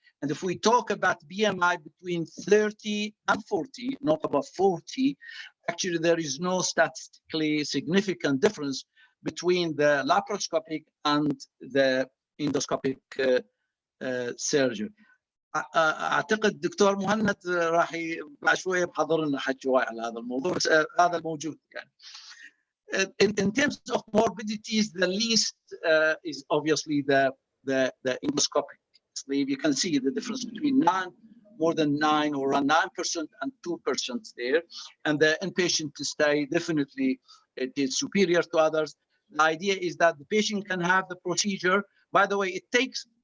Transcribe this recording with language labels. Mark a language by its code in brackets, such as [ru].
[en] And if we talk about BMI between 30 and 40, not above 40, actually there is no statistically significant difference between the laparoscopic and the endoscopic surgery. [ar] اعتقد الدكتور مهند راح بعد شويه بحضر لنا حكي واعي على هذا الموضوع، بس هذا الموجود يعني. [en] In terms of morbidities, the least is obviously the endoscopic sleeve. You can see the difference between more than 9 or around 9% and 2% there, and the inpatient stay definitely it is superior to others. The idea is that the patient can have the procedure. By the way, it takes